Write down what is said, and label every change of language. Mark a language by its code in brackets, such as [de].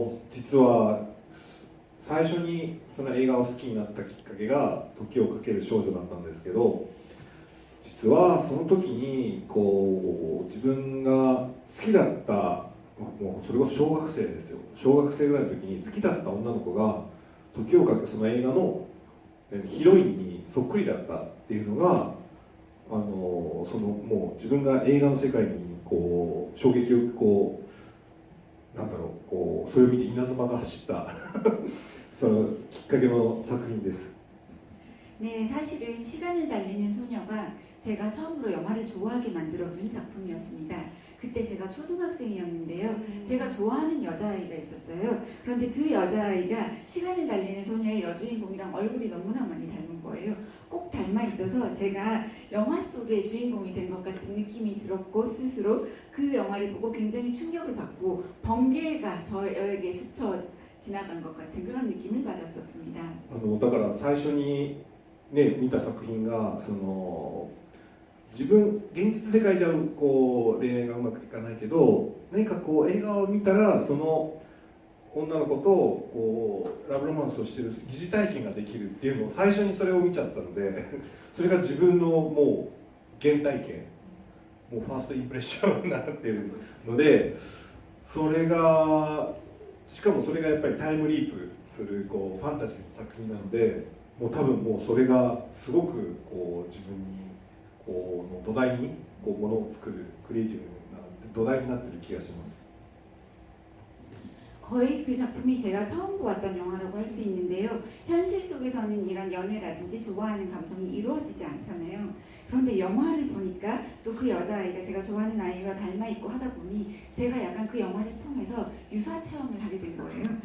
[ja] 実は最初にその映画を好きになったきっかけが「時をかける少女」だったんですけど、実はその時にこう自分が好きだったもうそれこそ小学生ですよ、小学生ぐらいの時に好きだった女の子が時をかけその映画のヒロインにそっくりだったっていうのがそのもう自分が映画の世界にこう衝撃をこうなんだろうこうそれを見て稲妻が走ったそのきっかけの作品です。 [ko] 네, 사실은 시간을 달리는 소녀가 제가 처음으로 영화를 좋아하게 만들어준 작품이었습니다. 그때 제가 초등학생이었는데요. 제가 좋아하는 여자아이가 있었어요. 그런데 그 여자아이가 시간을 달리는 소녀의 여주인공이랑 얼굴이 너무나 많이 닮은 거예요. 꼭 닮아 있어서 제가 영화 속의 주인공이 된 것 같은 느낌이 들었고, 스스로 그 영화를 보고 굉장히 충격을 받고 번개가 저에게 스쳐 지나간 것 같은 그런 느낌을 받았었습니다. [ja] だから最初にね見た作品がその自分現実世界ではこう恋愛がうまくいかないけど、何かこう映画を見たらその女の子とこうラブロマンスをしている疑似体験ができるっていうのを最初にそれを見ちゃったのでそれが自分のもう原体験、もうファーストインプレッションになっているので、それがしかもそれがやっぱりタイムリープするこうファンタジーの作品なので、もう多分もうそれがすごくこう自分にこうの土台にこうものを作るクリエイティブな土台になっている気がします。 [ko] 거의 그 작품이 제가 처음 보았던 영화라고 할 수 있는데요. 현실 속에서는 이런 연애라든지 좋아하는 감정이 이루어지지 않잖아요. 그런데 영화를 보니까 또 그 여자아이가 제가 좋아하는 아이와 닮아 있고 하다 보니 제가 약간 그 영화를 통해서 유사 체험을 하게 된 거예요.